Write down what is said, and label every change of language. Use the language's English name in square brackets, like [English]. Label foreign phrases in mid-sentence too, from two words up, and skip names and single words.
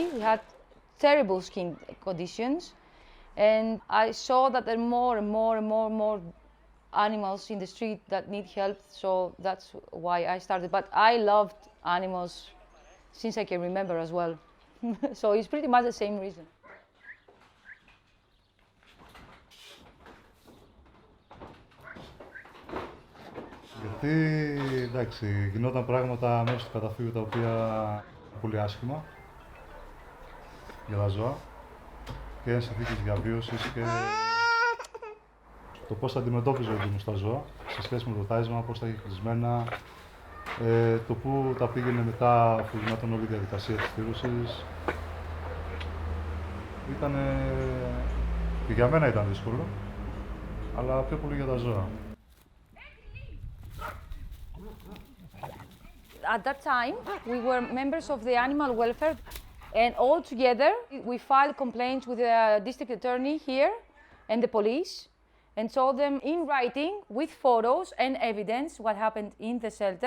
[English] He had terrible skin conditions, and I saw that there are more and more animals in the street that need help, so that's why I started. But I loved animals since I can remember as well. So it's pretty much the same reason. [Greek] Γιατί, εντάξει, γινόταν πράγματα μέσα στο καταφύγιο τα οποία πολύ άσχημα για τα ζώα και είναι συνθήκες διαβίωσης και το πώς τα αντιμετώπιζε ο Δήμος τα ζώα σε σχέση με το τάισμα, πώς τα είχε κλεισμένα, το πού τα πήγαινε μετά αφού γινόταν όλη η διαδικασία της θύρωσης. Και για μένα ήταν δύσκολο, αλλά πιο πολύ για τα ζώα. [English] At that time, we were members of the animal welfare, and all together we filed complaints with the district attorney here and the police, and told them in writing with photos and evidence what happened in the shelter.